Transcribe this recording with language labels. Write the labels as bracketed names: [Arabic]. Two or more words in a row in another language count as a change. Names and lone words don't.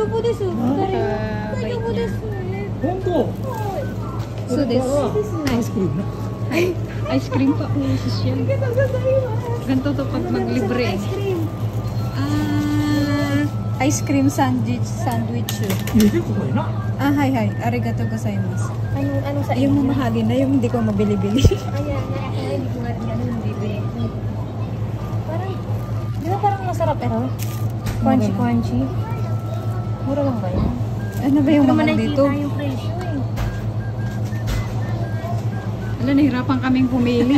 [English] So this ice cream pa. [Filipino] Ganito to pag maglibre. [English] Ice cream sandwich. [Filipino] Hi. [Japanese] ありがとうございます. [Filipino] Anong sa Yung mamahali na, yung hindi ko mabili-bili. Ayan, hindi ko nga rin ganun bibili. Parang, di ba parang masarap pero? Crunchy. Mura lang ba yan? Ano ba yung mahal dito? Naman yung presyo eh. Wala, nahirapan kaming pumili.